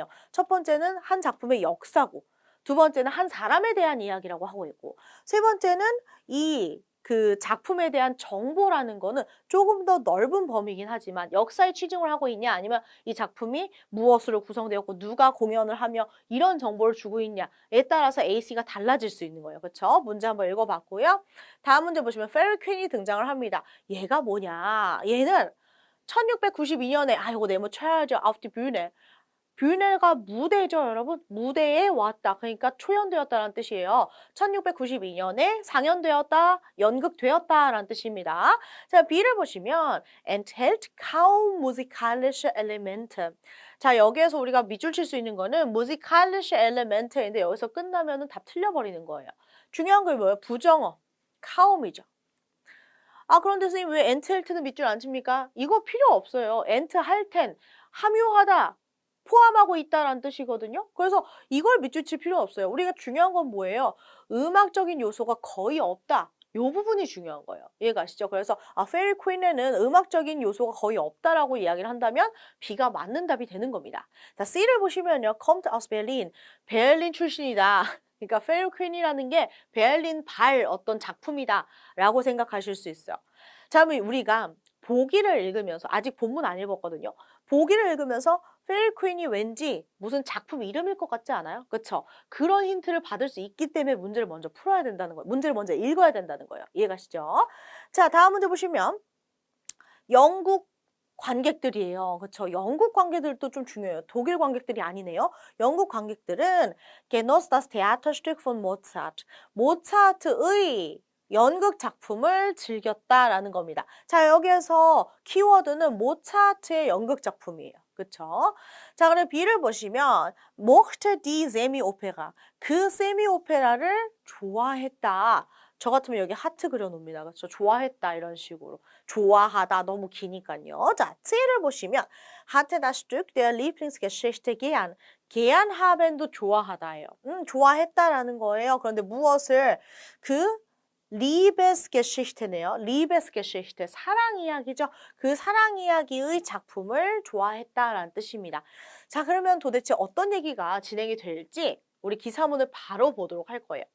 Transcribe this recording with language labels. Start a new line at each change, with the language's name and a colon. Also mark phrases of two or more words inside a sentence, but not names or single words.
Korean: 첫 번째는 한 작품의 역사고, 두 번째는 한 사람에 대한 이야기라고 하고 있고, 세 번째는 그 작품에 대한 정보라는 거는 조금 더 넓은 범위이긴 하지만 역사에 취중을 하고 있냐 아니면 이 작품이 무엇으로 구성되었고 누가 공연을 하며 이런 정보를 주고 있냐에 따라서 AC가 달라질 수 있는 거예요. 그렇죠? 문제 한번 읽어봤고요. 다음 문제 보시면 페리 퀸이 등장을 합니다. 얘가 뭐냐? 얘는 1692년에 이거 네모쳐야죠.
German: auf die Bühne.
Korean: 뷰네가 무대죠, 여러분. 무대에 왔다. 그러니까 초연되었다라는 뜻이에요. 1692년에 상연되었다, 연극되었다라는 뜻입니다. 자, B를 보시면
German: enthält kaum musikalische Elemente.
Korean: 자, 여기에서 우리가 밑줄 칠 수 있는 거는
German: musikalische Elemente
Korean: 인데 여기서 끝나면은 답 틀려버리는 거예요. 중요한 게 뭐예요? 부정어. kaum이죠. 그런데 선생님 왜 enthalt는 밑줄 안 칩니까? 이거 필요 없어요. ent 할 텐, 함유하다. 포함하고 있다라는 뜻이거든요. 그래서 이걸 밑줄 칠 필요 없어요. 우리가 중요한 건 뭐예요? 음악적인 요소가 거의 없다. 요 부분이 중요한 거예요. 이해가시죠? 그래서 페리 퀸에는 음악적인 요소가 거의 없다라고 이야기를 한다면 B가 맞는 답이 되는 겁니다. 자, C를 보시면요.
German: kommt aus Berlin.
Korean: 베를린 출신이다. 그러니까 페리 퀸이라는 게 베를린 발 어떤 작품이다라고 생각하실 수 있어요. 자, 그럼 우리가 보기를 읽으면서 아직 본문 안 읽었거든요. 보기를 읽으면서 페리 퀸이 왠지 무슨 작품 이름일 것 같지 않아요? 그렇죠? 그런 힌트를 받을 수 있기 때문에 문제를 먼저 풀어야 된다는 거예요. 문제를 먼저 읽어야 된다는 거예요. 이해가시죠? 자, 다음 문제 보시면 영국 관객들이에요. 그렇죠? 영국 관객들도 좀 중요해요. 독일 관객들이 아니네요. 영국 관객들은
German: genoss das Theaterstück von Mozart.
Korean: 모차르트의 연극 작품을 즐겼다라는 겁니다. 자, 여기에서 키워드는 모차르트의 연극 작품이에요. 그렇죠? 자, 그럼 B를 보시면
German: mochte die Semi-Opera.
Korean: 그 세미오페라를 좋아했다. 저 같으면 여기 하트 그려놓습니다. 그렇죠? 좋아했다 이런 식으로. 좋아하다 너무 기니까요. 자, C를 보시면
German: hatte das Stück der Lieblingsgeschichte gern. gern haben
Korean: 도 좋아하다예요. 좋아했다라는 거예요. 그런데 무엇을 그 Liebesgeschichte네요. Liebesgeschichte, 사랑 이야기죠. 그 사랑 이야기의 작품을 좋아했다라는 뜻입니다. 자, 그러면 도대체 어떤 얘기가 진행이 될지 우리 기사문을 바로 보도록 할 거예요.